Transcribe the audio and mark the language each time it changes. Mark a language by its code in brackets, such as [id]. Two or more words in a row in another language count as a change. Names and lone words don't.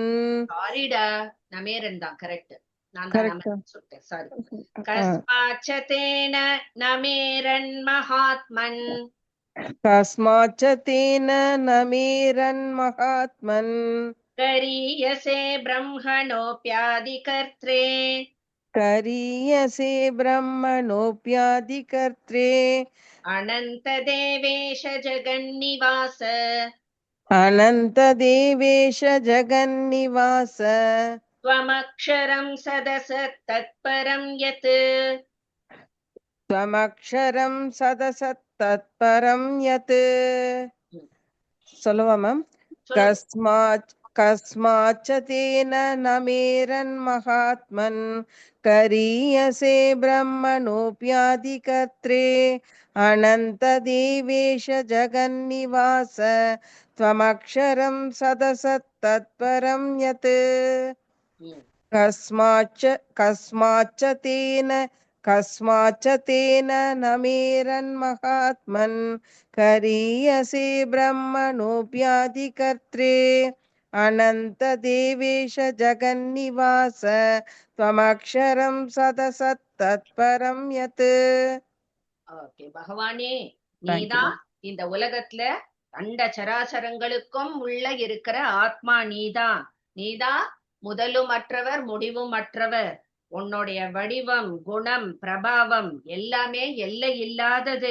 [ta] சாரிடா, நமேரன் தான் கரெக்ட், நான் தான் நமேரன் சொல்லிட்டேன், சாரி. [sa] कस्माच्च तेन नमेरन् महात्मन् कस्माच्च तेन नमेरन् महात्मन् गरीयसे ब्रह्मणोऽप्यादि कर्त्रे करीयसे ब्रह्मणोऽप्यादिकर्त्रे अनन्तदेवेश जगन्निवास अनन्तदेवेश जगन्निवास त्वमक्षरं सदसत्तत्परं यत् त्वमक्षरं सदसत्तत्परं यत् [ta] சொல்லவா மேம்? [sa] कस्माच्च तेन न मेरन्महात्मन् करीयसे ब्रह्मणोऽप्यादिकर्त्रे अनन्तदेवेश जगन्निवास त्वमक्षरं सदसत्तत्परं यत् कस्माच्च तेन न मेरन्महात्मन् करीयसे ब्रह्मणोऽप्यादिकर्त्रे अनन्तदेवेश जगन्निवास त्वमक्षरं सदसत्तत्परं यत्. [ta] ஓகே பகவானே, நீதான் இந்த உலகத்துல அண்ட சராசரங்களுக்கும் உள்ள இருக்கிற ஆத்மா. நீதான் முதலும் அற்றவர் முடிவும் அற்றவர். உன்னுடைய வடிவம், குணம், பிரபாவம் எல்லாமே எல்லை இல்லாதது.